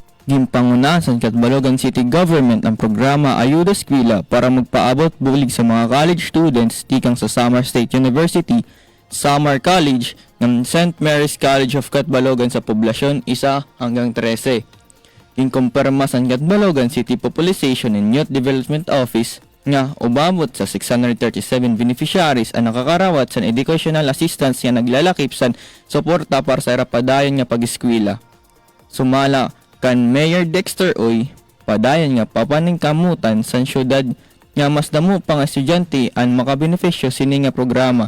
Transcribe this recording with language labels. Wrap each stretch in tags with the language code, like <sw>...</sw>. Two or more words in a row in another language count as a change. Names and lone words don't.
<war>Gimpanguna sa Catbalogan City Government ang programa Ayuda Eskwela para magpaabot bulig sa mga</war> <en>college students</en> <war>tikang sa Samar State University, Samar College ng St. Mary's College of Catbalogan sa poblasyon 1 hanggang 13. Inkumpirma sa Catbalogan City Population and Youth Development Office nga ubabot sa 637 beneficiaries ang nakakarawat sa</war> <en>educational assistance</en> <war>nga naglalakip sa suporta para sa padayon nga pag-eskwela. Sumala kan Mayor Dexter Uy, padayon nga papaningkamutan sa syudad nga mas damo pa nga estudyante ang makabenepisyo sini nga programa.</war>